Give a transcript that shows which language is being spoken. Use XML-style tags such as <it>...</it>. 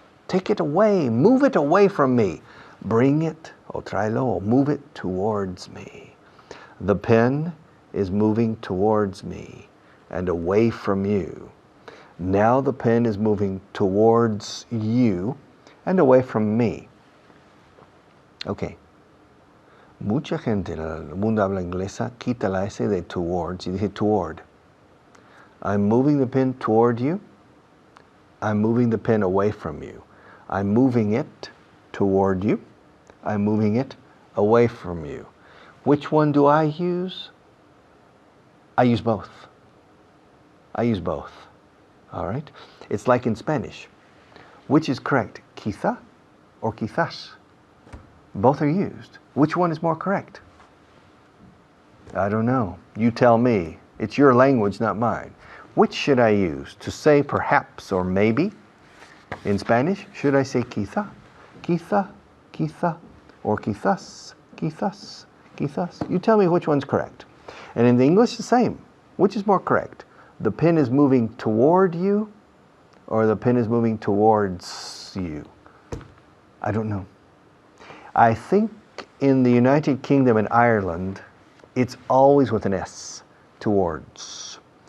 <en>Take it away, move it away from me. Bring it, o tráelo, or move it towards me. The pen is moving towards me and away from you. Now the pen is moving towards you and away from me. Okay.</en> <es>Mucha gente en el mundo habla inglesa quita la S de towards y dice toward.</es> <en>I'm moving the pen toward you. I'm moving the pen away from you. I'm moving it toward you. I'm moving it away from you. Which one do I use? I use both. I use both. All right? It's like in Spanish. Which is correct? Quizá or quizás? Both are used. Which one is more correct? I don't know. You tell me. It's your language, not mine. Which should I use? To say perhaps or maybe? In Spanish, should I say quizá?</en> <es>Quizá, quizá, or quizás, quizás, quizás?</es> <en>You tell me which one's correct. And in the English, the same. Which is more correct? The pen is moving toward you, or the pen is moving towards you? I don't know. I think in the United Kingdom and Ireland, it's always with an S, towards.</en>